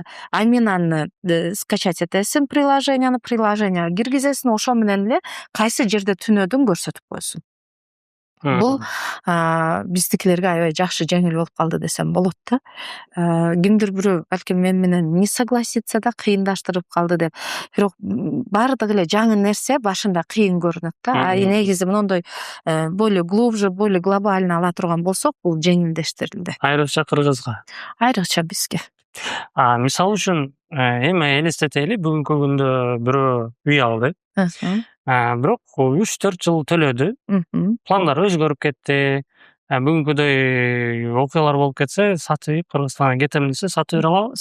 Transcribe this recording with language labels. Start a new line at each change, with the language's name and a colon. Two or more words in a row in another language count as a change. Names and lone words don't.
Kyrgyz: Мен аны скачать этесиң приложение киргизесиң, ошо менен эле кайсы жерде түнөдүң көрсөтүп койсун. Бул биздикилерге аябай жакшы жеңил болуп калды десем болот да. Кимдир бирөө балким мен менен
Russian: не согласиться
Kyrgyz: да, кыйындаштырып калды деп. Бирок баардык эле жаңы нерсе башында кыйын көрүнөт да. Негизи мондой
Russian: более глубже, более глобально
Kyrgyz: ала турган болсок, бул жеңилдештирилди. Айрыкча Кыргызга. Айрыкча бизге. Мисалы үчүн эми элестетели, бүгүнкү күндө бирөө үй алды. Бирок 3-4 жыл төлөдү. Пландары өзгөрүп кетти. Бүгүнкүдөй окуялар болуп кетсе, сатып Кыргызстанга кетем десе, сатып бере алабы?